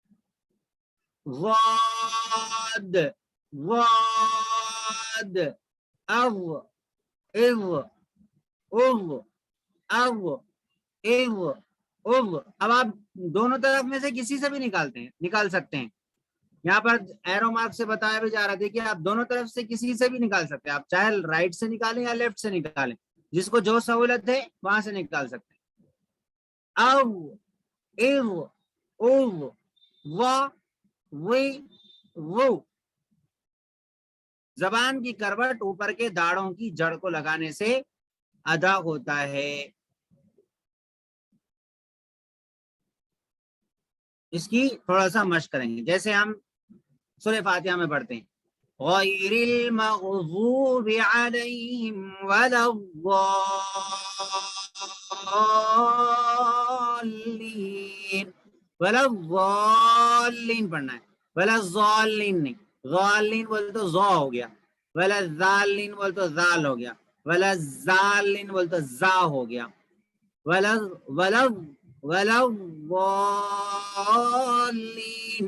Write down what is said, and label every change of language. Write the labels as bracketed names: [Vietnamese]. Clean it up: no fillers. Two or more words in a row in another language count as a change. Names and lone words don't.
[Urdu] ضاد ضاد اض اض اض اض اض اض. اب آپ دونوں طرف میں سے کسی سے بھی نکال سکتے ہیں. یہاں پر ایرو مارک سے بتایا بھی جا رہا تھا کہ آپ دونوں طرف سے کسی سے بھی نکال سکتے ہیں. آپ چاہے رائٹ سے نکالیں یا لیفٹ سے نکالیں, جس کو جو سہولت ہے وہاں سے نکال سکتے ہیں. او اض اض وا وی وو. زبان کی کروٹ اوپر کے داڑھوں کی جڑ کو لگانے سے ادا ہوتا ہے. اس کی تھوڑا سا مشق کریں گے, جیسے ہم سورہ فاتحہ میں پڑھتے ہیں [Arabic] غیر المغضوب علیہم ولا الضالین. ولا الضالین [Urdu] پڑھنا ہے, [Arabic] ولا الضالین [Urdu] نہیں. ضالین بول تو زو ہو گیا, [Arabic] ولا الضالین [Urdu] بول تو زال ہو گیا, [Arabic] ولا الضالین [Urdu] بول تو زا ہو گیا. [Arabic] ولا ولا ولا الضالین.